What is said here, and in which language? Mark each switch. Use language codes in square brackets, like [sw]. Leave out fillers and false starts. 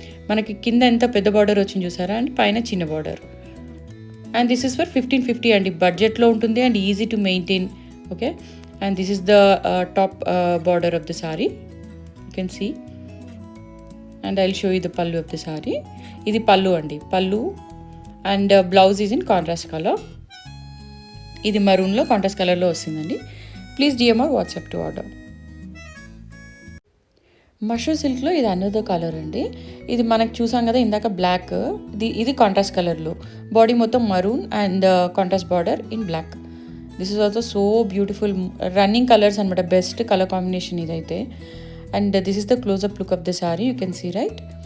[te] మనకి కింద ఎంత పెద్ద బార్డర్ వచ్చింది చూసారా అండ్ పైన చిన్న border. [en] And this is for 1550 అండి. [te] బడ్జెట్లో ఉంటుంది [en] And easy to maintain. Okay, and this is the top border of the saree, you can see, and I'll show you the pallu of the saree. [te] Idi pallu andi, [en] pallu, and blouse is in contrast color. [te] Idi maroon lo contrast color lo ostundandi. [en] Please DM or WhatsApp to order. [te] Mushroom సిల్క్లో ఇది another colour అండి. ఇది మనకు చూసాం కదా ఇందాక black, ఇది contrast కలర్లో, బాడీ మొత్తం maroon [en] And contrast border in black. This is also so beautiful running colours అనమాట, best colour combination ఇదైతే. And this is the closeup look of the sari, you can see right.